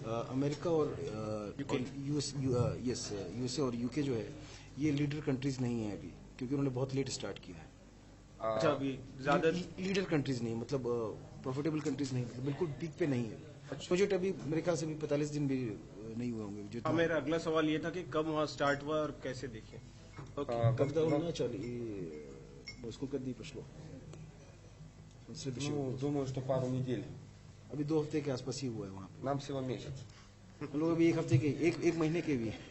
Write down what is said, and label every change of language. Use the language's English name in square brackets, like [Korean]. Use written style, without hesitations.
[Hindi] America और USA और UK जो है ये लीडर कंट्रीज नहीं है अभी, क्योंकि उन्होंने बहुत लेट स्टार्ट किया है. अच्छा, अभी ज्यादा लीडर कंट्रीज नहीं, मतलब प्रॉफिटेबल कंट्रीज नहीं, मतलब बिल्कुल पीक पे नहीं है. प्रोजेक्ट अभी मेरे ख्याल से भी 45 दिन भी नहीं हुए होंगे. हाँ, मेरा अगला सवाल ये था कि कब वहाँ स्टार्ट हुआ और कैसे देखें. [Russian] Когда он начал и сколько дней прошло? Думаю, что пару недель. [Hindi] अभी 2 हफ्ते के आसपास ही हुआ है वहाँ पे. [Russian] Нам всего месяц. [Hindi] हम लोग अभी 1 हफ्ते के, एक महीने के भी.